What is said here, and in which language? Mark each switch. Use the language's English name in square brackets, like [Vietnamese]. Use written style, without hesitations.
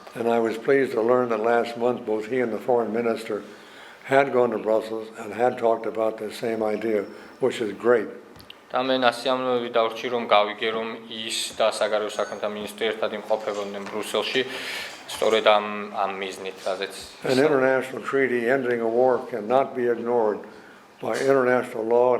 [English] And I was pleased to learn that last month both he and the foreign minister had gone to Brussels and had talked about the same idea, which is great. [Georgian] და მე ნასიამოვნებით დავრჩი, რომ გავიგე, რომ ის და საგარეო საქმეთა მინისტრი ერთად იმყოფებოდნენ ბრუსელში, სწორედ ამ მიზნით, რაზეც [English] An international treaty ending a war cannot be ignored by international law.